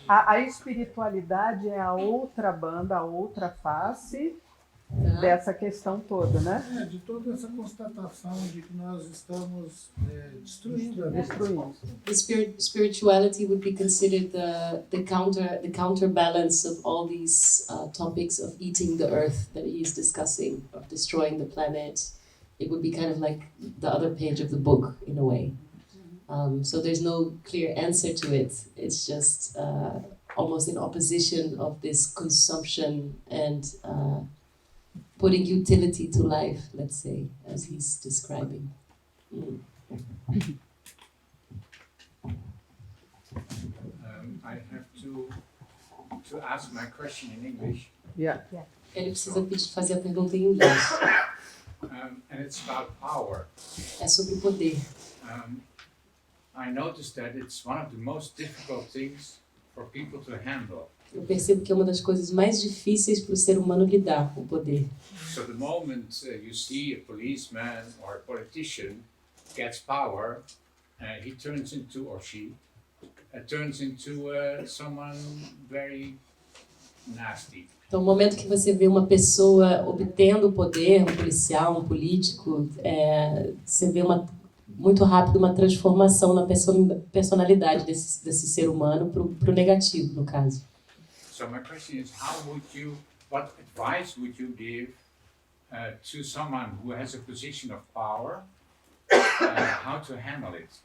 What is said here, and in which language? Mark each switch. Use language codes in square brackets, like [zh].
[pt] A espiritualidade é a outra banda, a outra face dessa questão toda, né? De toda essa constatação de que nós estamos destruindo a vida. Destruindo. [en] The spirituality would be considered the counterbalance of all these topics of eating the earth that he is discussing, of destroying the planet. It would be kind of like the other page of the book, in a way. So there's no clear answer to it. It's just almost in opposition of this consumption and putting utility to life, let's say, as he's describing. I have to ask my question in English. Yeah. [pt] Ele precisa fazer a pergunta em inglês. [en] And it's about power. [pt] É sobre poder. [en] I noticed that it's one of the most difficult things for people to handle. [pt] Eu percebo que é uma das coisas mais difíceis para o ser humano lidar com o poder. [en] So the moment you see a policeman or a politician gets power, he turns into, or she, turns into someone very nasty. [pt] Então, no momento que você vê uma pessoa obtendo o poder, um policial, um político, você vê muito rápido uma transformação na personalidade desse ser humano para o negativo, no caso. [en] So my question is, what advice would you give to someone who has a position of power, how to handle it?